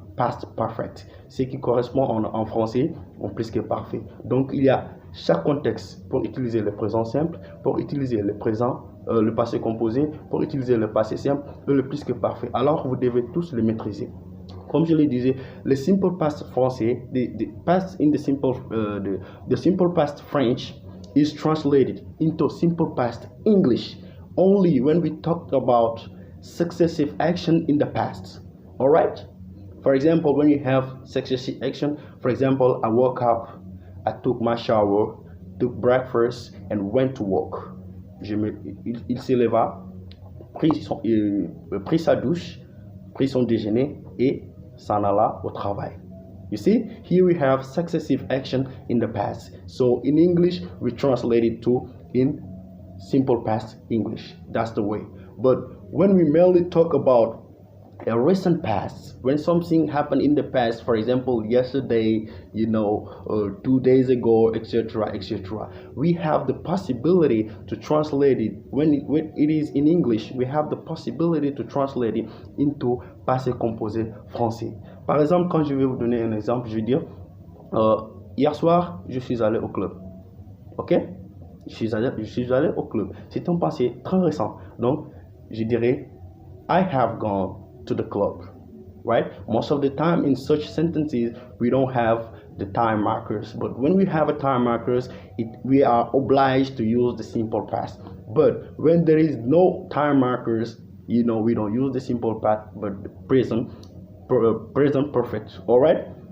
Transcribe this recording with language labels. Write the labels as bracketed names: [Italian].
[French] past perfect, ce qui correspond en français au plus que parfait. Donc, il y a chaque contexte pour utiliser le présent simple, pour utiliser le présent, le passé composé, pour utiliser le passé simple et le plus que parfait. Alors, vous devez tous le maîtriser. Comme je le disais, le simple past français, [English] the past in the simple past French is translated into simple past English only when we talk about successive action in the past. All right? For example, when you have successive action, for example, I woke up, I took my shower, took breakfast, and went to work. [French] Il s'éleva, prit sa douche, prit son déjeuner et s'en alla au travail. [English] You see, here we have successive action in the past. So in English, we translate it to in simple past English. That's the way. But when we merely talk about a recent past, when something happened in the past, for example, yesterday, 2 days ago, etc., etc., we have the possibility to translate it. When it is in English, we have the possibility to translate it into passé composé français. [French] Par exemple, quand je vais vous donner un exemple, je vais dire, hier soir, je suis allé au club. Ok? Je suis allé au club. C'est un passé très récent. Donc, je dirais, [English] I have gone to the club, right? Most of the time in such sentences, we don't have the time markers. But when we have a time markers, we are obliged to use the simple past. But when there is no time markers, we don't use the simple past, but the present perfect, all right?